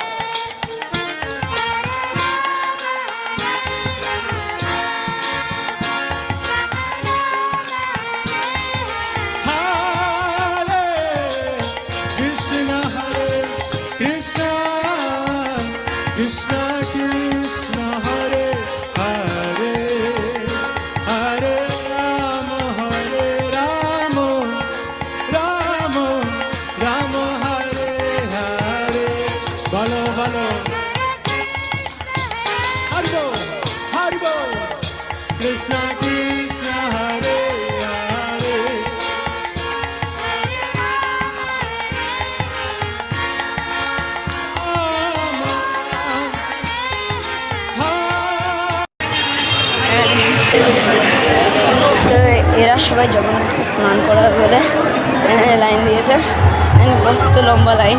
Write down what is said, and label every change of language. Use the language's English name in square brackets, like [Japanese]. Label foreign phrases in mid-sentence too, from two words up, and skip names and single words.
[Sanskrit] हरे कृष्ण कृष्ण कृष्ण हरे हरे, हरे राम राम राम हरे हरे। [Hindi] बोलो बोलो हरि बोल, हरि बोल। [Sanskrit] कृष्ण कृष्ण हरे हरे, [Bangla] তো এরা সবাই জগন্নাথকে স্নান করাবে বলে লাইন দিয়েছে, কত লম্বা লাইন।